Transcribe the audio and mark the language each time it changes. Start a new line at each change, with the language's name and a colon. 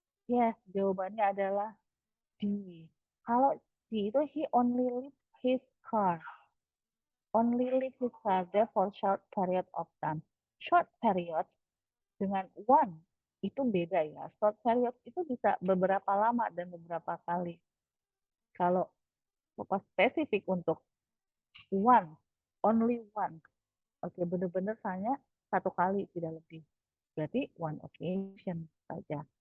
Indonesian: Yes, jawabannya adalah D.
English: Kalau D itu he only leave his car. Only leave his car there for short period of time.
Indonesian: Short period dengan one itu beda ya. Short period itu bisa beberapa lama dan beberapa kali. Kalau spesifik untuk one, only one, Oke, benar-benar tanya satu kali, tidak lebih. Berarti one occasion saja.